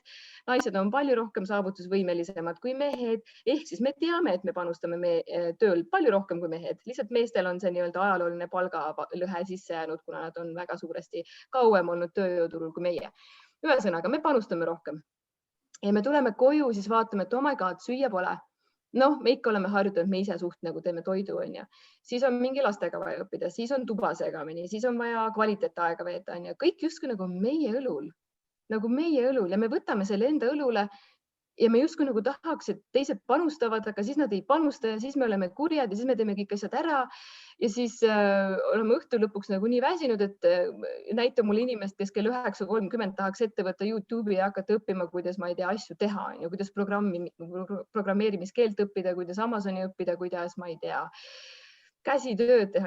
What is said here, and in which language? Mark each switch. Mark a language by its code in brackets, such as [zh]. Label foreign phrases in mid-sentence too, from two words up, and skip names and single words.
[et] Naised on palju rohkem saavutusvõimelisemad kui mehed. Ehk siis me teame, et me panustame tööl palju rohkem kui mehed. Lihtsalt meestel on see nii-öelda ajalooline palgalõhe sisse jäänud, kuna nad on väga suuresti kauem olnud tööjõuturul kui meie. Ühesõnaga, me panustame rohkem. Ja me tuleme koju, siis vaatame, et [en] oh my god, [et] süüa pole. Noh, me ikka oleme harjutanud, me ise suht nagu teeme toidu, on ja. Siis on mingi lastega vaja õppida, siis on tuba segamini, siis on vaja kvaliteetaega veeta, on ja. Kõik justkui nagu meie õlul ja me võtame selle enda õlule ja me justkui nagu tahaks, et teised panustavad, aga siis nad ei panusta ja siis me oleme kurjad ja siis me teeme kõik asjad ära ja siis oleme õhtu lõpuks nagu nii väsinud, et näita mulle inimest, kes kell 9:30 tahaks ette võtta YouTube'i ja hakata õppima, kuidas ma ei tea asju teha, kuidas programmeerimiskeelt õppida, kuidas Amazoni õppida, kuidas ma ei tea käsitööd teha.